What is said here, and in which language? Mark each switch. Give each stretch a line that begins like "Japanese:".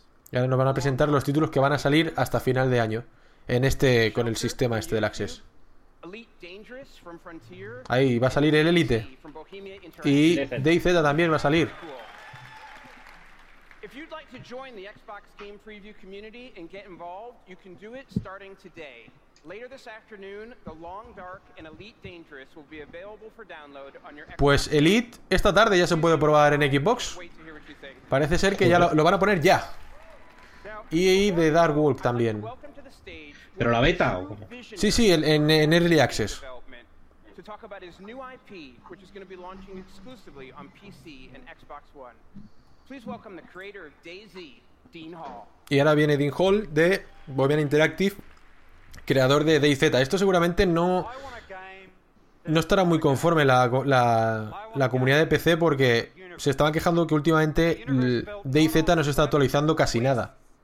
Spanish: Y ahora nos van a presentar los títulos que van a salir hasta final de año, en este con el sistema este del Access. Ahí va a salir el Elite y DayZ también va a salir.
English: If you'd like to join the Xbox Game Preview community and get involved, you can do it starting today. Later this afternoon, The Long Dark and Elite Dangerous will be available for download on your Xbox.
Spanish: Pues Elite esta tarde ya se puede probar en Xbox. Parece ser que ya lo van a poner ya. Y de Dark Wolf también. ¿Pero la beta o cómo? Sí, en Early Access.
English: To talk about his new IP, which is going to be launching exclusively on PC and Xbox One. Please welcome the creator of DayZ, Dean Hall.
Spanish: Y ahora viene Dean Hall de Bohemian Interactive, creador de DayZ. Esto seguramente no estará muy conforme la comunidad de PC, porque se estaban quejando que últimamente DayZ no se está actualizando casi nada.